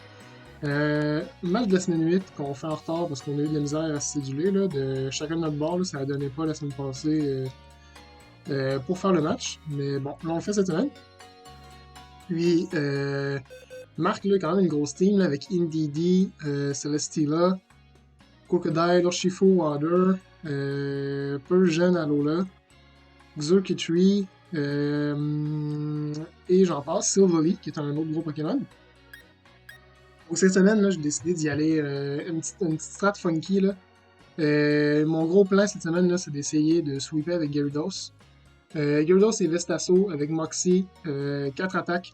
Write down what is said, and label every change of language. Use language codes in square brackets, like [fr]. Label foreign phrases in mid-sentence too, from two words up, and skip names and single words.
[fr] Match de la semaine 8 qu'on fait en retard parce qu'on a eu de la misère à se céduler là, de chacun de notre bord. Là, ça ne donnait pas la semaine passée pour faire le match. Mais bon, là on le fait cette semaine. Puis Marc, là, quand même une grosse team là, avec Indeedee, Celestila, Crocodile, Urshifu, Water, Persian, Alola, Xurkitree, et j'en passe, Silvally, qui est un autre gros Pokémon. Donc cette semaine, là, j'ai décidé d'y aller une petite strat funky. Là. Mon gros plan cette semaine, là, c'est d'essayer de sweeper avec Gyarados. Gyarados et Vestasso avec Moxie, 4 attaques.